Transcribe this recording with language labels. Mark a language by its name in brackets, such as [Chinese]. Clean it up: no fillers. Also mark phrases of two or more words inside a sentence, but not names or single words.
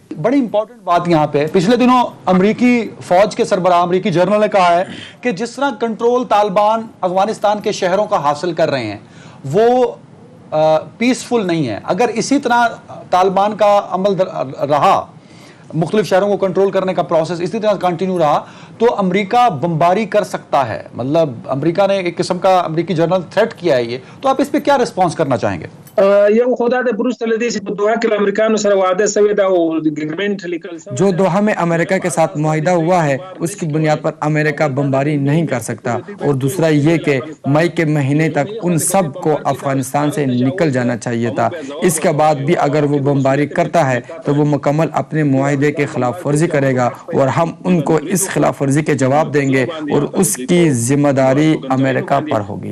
[Urdu] بڑی امپورٹنٹ بات یہاں پہ، پچھلے دنوں امریکی فوج کے سربراہ امریکی جنرل نے کہا ہے کہ جس طرح کنٹرول طالبان افغانستان کے شہروں کا حاصل کر رہے ہیں وہ پیسفل نہیں ہے. اگر اسی طرح طالبان کا عمل رہا، مختلف شہروں کو کنٹرول کرنے کا پروسیس اسی طرح کنٹینیو رہا تو امریکہ بمباری کر سکتا ہے. مطلب امریکہ نے ایک قسم کا امریکی جنرل تھریٹ کیا ہے یہ، تو آپ اس پہ کیا رسپانس کرنا چاہیں گے؟ [Pashto] یو خدا د بروس تل دې چې په دوحه کې امریکانو سره وعده شوی دا او اګریمنت لیکل [Urdu] جو دوحہ میں امریکہ کے ساتھ معاہدہ ہوا ہے اس کی بنیاد پر امریکہ بمباری نہیں کر سکتا. اور دوسرا یہ کہ مئی کے مہینے تک ان سب کو افغانستان سے نکل جانا چاہیے تھا. اس کے بعد بھی اگر وہ بمباری کرتا ہے تو وہ مکمل اپنے معاہدے کے خلاف ورزی کرے گا اور ہم ان کو اس خلاف ورزی کے جواب دیں گے اور اس کی ذمہ داری امریکہ پر ہوگی.